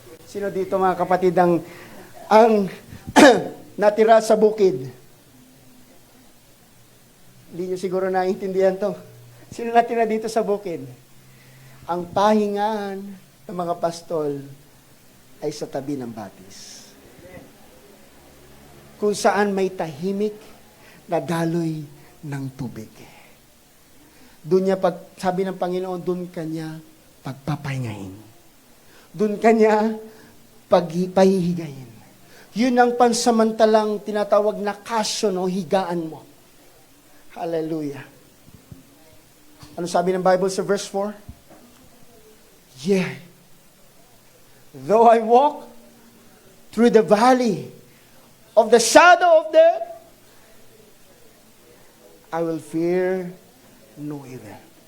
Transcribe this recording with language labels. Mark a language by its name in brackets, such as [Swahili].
[Filipino] Sino dito, mga kapatid, ang natira sa bukid? Hindi nyo siguro naiintindihan to. Sino natira dito sa bukid? Ang pahingahan ng mga pastol ay sa tabi ng batis. Kung saan may tahimik na daloy ng tubig. Doon niya, sabi ng Panginoon, doon kanya pagpapahingahin. Doon kanya pahihigayin. Yun ang pansamantalang tinatawag na kasyon o higaan mo. Hallelujah. Ano sabi ng Bible sa verse 4? Yeah. [English] Though I walk through the valley of the shadow of death, I will fear no evil.